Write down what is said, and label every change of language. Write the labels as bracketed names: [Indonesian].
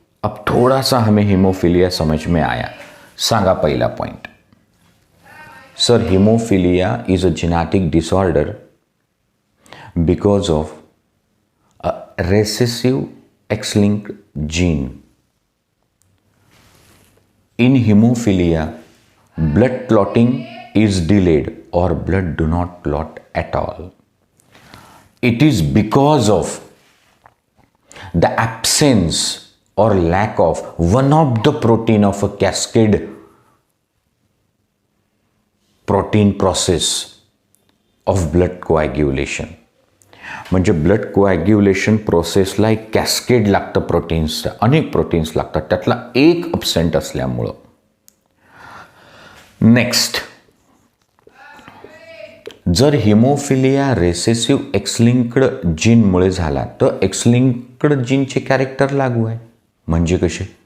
[Hindi] अब थोड़ा सा हमें हिमोफिलिया समझ में आया. [Marathi] सांगा पहिला point. [English] Sir, hemophilia is a genetic disorder because of a recessive X-linked gene. In hemophilia, blood clotting is delayed or blood do not clot at all. It is because of the absence or lack of one of the protein of a cascade protein process of blood coagulation. [Marathi] म्हणजे blood coagulation प्रोसेसला एक cascade लागतं प्रोटीन्सचं, अनेक proteins लागतात, त्यातला एक absent असल्यामुळं. Next, जर हिमोफिलिया रेसेसिव्ह एक्सलिंक्ड जीनमुळे झाला तर एक्सलिंक्ड जीनचे कॅरेक्टर लागू आहे. म्हणजे कसे?